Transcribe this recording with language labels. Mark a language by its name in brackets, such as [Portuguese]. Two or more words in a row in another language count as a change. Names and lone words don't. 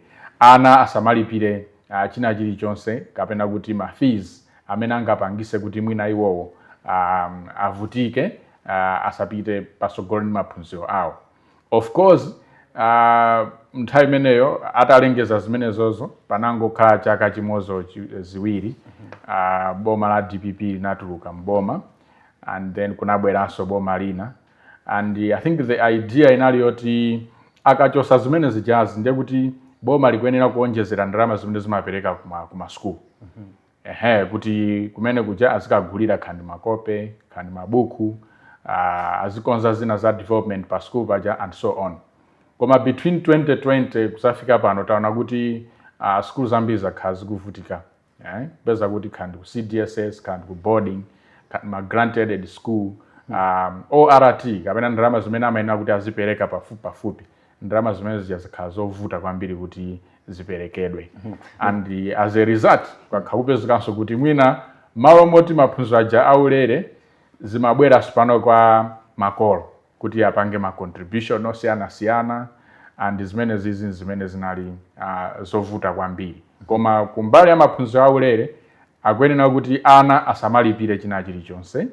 [Nyanja] Ana asamalipire china chilichonse kapena kuti mafees amene angapangise kuti mwina iwowo avutike asapite pasogolo ndi maphunziro awo. [English] Of course [Nyanja] nthawi imeneyo atalengeza zimenezozo panangokhala chaka chimozo ziwiri boma la DPP linatuluka mboma, [English] and then [Nyanja] kunabweranso boma lina. [English] And I think the idea [Nyanja] inali yoti akachosa zimene zijazi ndiye kuti boma likuyenera kuonjezera ndalama zimene zimapereka kuma school. Kuti kumene kuja azikagulira khandi makope, khandi mabuku, azikonza zina za development pa school paja [English] and so on. [Nyanja] Koma between 2020 kusafika pano taona kuti school zambiri zakhala zikuvutika. Peza kuti kandi ku CDSS, kandi ku boarding, kandi ma [English] granted school, [Nyanja] ORT, kapena ndalama zimene amayenera kuti azipereka pafupi. Ndalama zimene zikhala zovuta kwambiri kuti ziperekedwe. [English] And as a result, [Nyanja] kwakupezekanso kuti mwina malo moti maphunziro aja aulere zimabwera pano kwa makolo kuti apange ma contribution osiyana and zimene zinali zovuta kwambiri. Koma kumbali ya maphunziro aulere akuyenera kuti ana asamalipire china chilichonse.